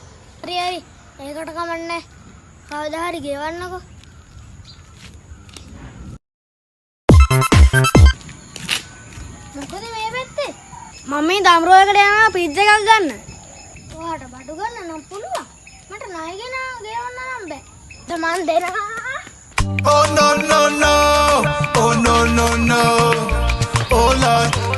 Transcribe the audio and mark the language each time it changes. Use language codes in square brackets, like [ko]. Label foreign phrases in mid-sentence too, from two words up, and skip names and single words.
[si] හරි. ඒකට කමන්නේ. කවදා හරි ගෙවන්නකෝ. මොකද මේ පැත්තේ? මම මේ දම්රෝයකට යනවා පිට්සා එකක් ගන්න. ඔයාට බඩු ගන්න නම් පුළුවන්. මට ණය ගෙන ගෙවන්න නම් බෑ. මන් දෙනවා. [en] Oh no no no, oh no no no, oh Lord.